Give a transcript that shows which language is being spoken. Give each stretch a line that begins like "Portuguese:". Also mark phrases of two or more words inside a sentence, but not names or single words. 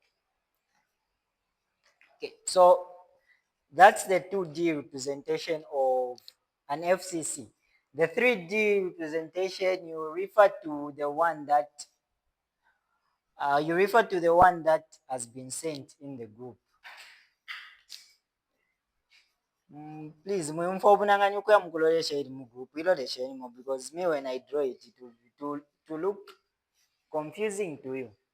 English: Okay, so that's the 2D representation of an FCC. The 3D representation, you refer to the one that has been sent in the group. Please,
Bemba: mumfa obunanganya okuya mukulolesha eri mu group ilolesha
English: anymore, because me when I draw it will to look confusing to you.